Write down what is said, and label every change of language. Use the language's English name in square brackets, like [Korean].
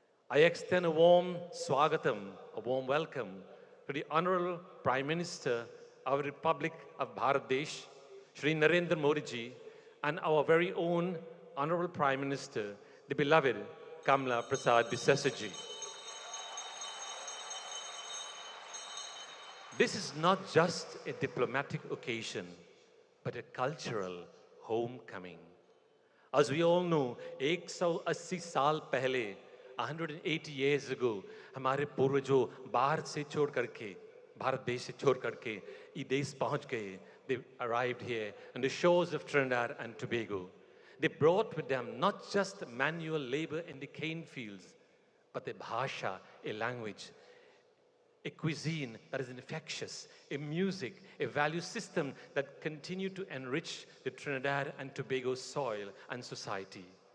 [English] I extend a warm swagatam, a warm welcome to the Honorable Prime Minister of the Republic of Bangladesh, Shri Narendra Modi ji, and our very own Honorable Prime Minister, the beloved Kamla Prasad Bisesa ji. This is not just a diplomatic occasion, but a cultural homecoming. As we all know, [Hindi] 180 साल पहले, [English] 180 years ago, [Hindi] हमारे पूर्वजों भारत से छोड़ करके, भारत देश से छोड़ करके, ये देश पहुंच गए. [English] They arrived here on the shores of Trinidad and Tobago. They brought with them not just manual labor in the cane fields, but a bhasha, a language, a cuisine that is infectious, a music, a value system that continue to enrich the Trinidad and Tobago soil and society.